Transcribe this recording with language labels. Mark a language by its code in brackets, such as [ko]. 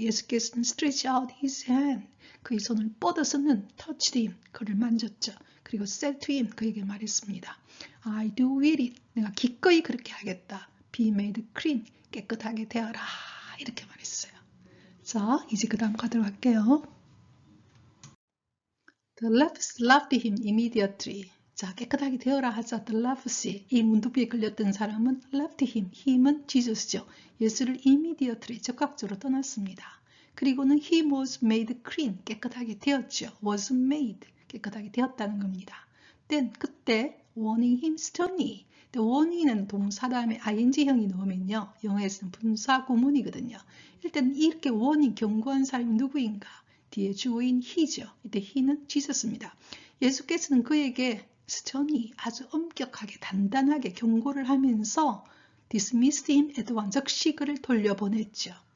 [ko] 예수께서는 [en] stretch out his hand, [ko] 그의 손을 뻗어서는 [en] touched him, [ko] 그를 만졌죠. 그리고 [en] said to him, [ko] 그에게 말했습니다. [en] I do will it, [ko] 내가 기꺼이 그렇게 하겠다. [en] Be made clean, [ko] 깨끗하게 되어라, 이렇게 말했어요. 자, 이제 그 다음 가도록 할게요. [en] The lepers loved him immediately. [ko] 자, 깨끗하게 되어라 하자. [en] The leprosy, [ko] 이 문둥병에 걸렸던 사람은 [en] left him, [ko] him은 Jesus죠. 예수를 immediately, 즉각적으로 떠났습니다. 그리고는 [en] he was made clean, [ko] 깨끗하게 되었죠. [en] was made, [ko] 깨끗하게 되었다는 겁니다. [en] Then, [ko] 그때 [en] warning him sternly, [ko] 근데 warning은 동사 다음에 ing형이 넣으면요. 영어에서는 분사 구문이거든요. 일단 이렇게 warning, 경고한 사람이 누구인가? 뒤에 주어인 he죠. 이때 he는 지저스입니다. 예수께서는 그에게 스턴히 아주 엄격하게 단단하게 경고를 하면서 [en] dismissed him at once, [ko] 즉시 그를 돌려보냈죠.